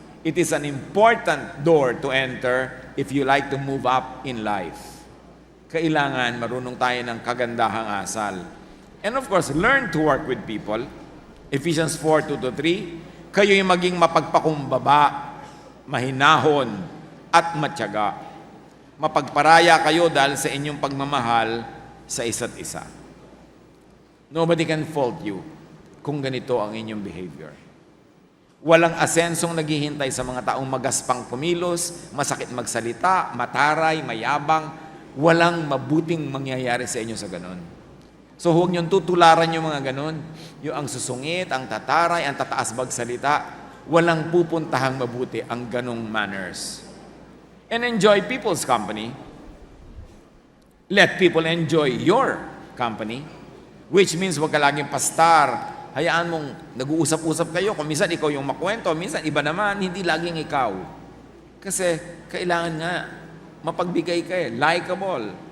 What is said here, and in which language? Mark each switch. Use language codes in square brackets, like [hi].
[en] It is an important door to enter if you like to move up in life. [tl] Kailangan marunong tayo ng kagandahang asal. [en] And of course, learn to work with people. [tl] Ephesians 4:2-3, kayo'y maging mapagpakumbaba, mahinahon, at matyaga. Mapagparaya kayo dahil sa inyong pagmamahal sa isa't isa. [en] Nobody can fault you [tl] kung ganito ang inyong [en] behavior. [tl] Walang asensong naghihintay sa mga taong magaspang kumilos, masakit magsalita, mataray, mayabang. Walang mabuting mangyayari sa inyo sa ganon. So huwag niyong tutularan yung mga ganon. Yung ang susungit, ang tataray, ang tataas magsalita. Walang pupuntahang mabuti ang ganong manners. [en] And enjoy people's company. Let people enjoy your company. Which means [tl] huwag ka laging pastar. Hayaan mong nag-uusap-usap kayo. Kung minsan ikaw yung makwento, minsan iba naman, hindi laging ikaw. Kasi kailangan nga mapagbigay ka likable.